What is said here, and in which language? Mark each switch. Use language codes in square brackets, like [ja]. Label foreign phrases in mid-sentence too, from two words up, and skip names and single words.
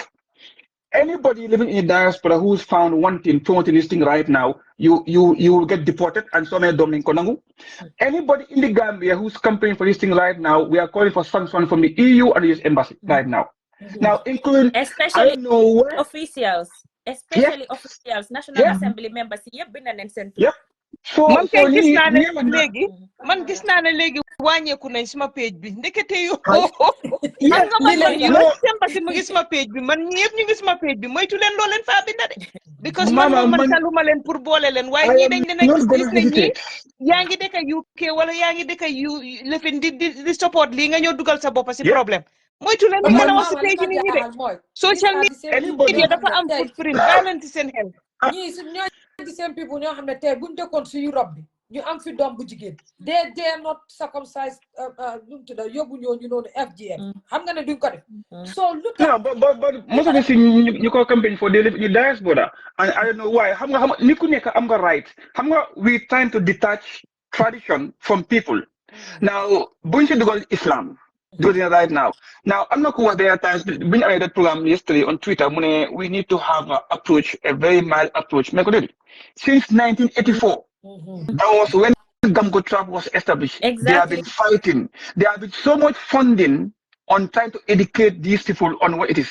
[en] Anybody living in the diaspora who's found wanting, promoting this thing right now, you will get deported and so many Domingo. Anybody in the Gambia who's campaigning for this thing right now, we are calling for sanctions from the EU and the US Embassy right now. Now, including especially officials. especially officials, National Assembly members [wo] yëpp bind nañ seen tur. man kay gis naa ne léegi man gis naa ne léegi wàññeeku nañ suma page bi ndekete yoo xam nga man yow sembasi mu ngi suma page bi man ñëpp ñu ngi suma page bi moytu leen loo leen faa binda de because man taluma leen pour boole leen waaye ñii dañ leen a gis ne ñii yaa ngi dëkk UK wala yaa ngi dëkk lefin di support lii nga ñëw dugal sa bopp si problème moytu leen li ngeen a wax si page nit ñi de [en] social media [wo] dafa am footprint bàyyi leen ci seen xel ñii su ñoo di seen people ñoo xam ne tey buñ dëkkoon si Europe bi ñu am fi doom bu jigéen [en] they not circumcised [wo] nu mu tudd yóbbu ñooñu noonu FGM xam nga ne duñ ko def so lu tax [en] but most of the thing ñu ko campaign for they live in the diaspora and I don't know why [wo] xam nga ni ku nekk am nga [en] right [wo] xam nga [en] we trying to detach tradition from people now [wo] buñ si dugal [en] Islam doing it right now. I'm not cool there at times. When I read that program yesterday on Twitter, we need to have an approach, a very mild approach. Since 1984, that was when Gamgo Trap was established. Exactly. They have been fighting. There have been so much funding on trying to educate these people on what it is.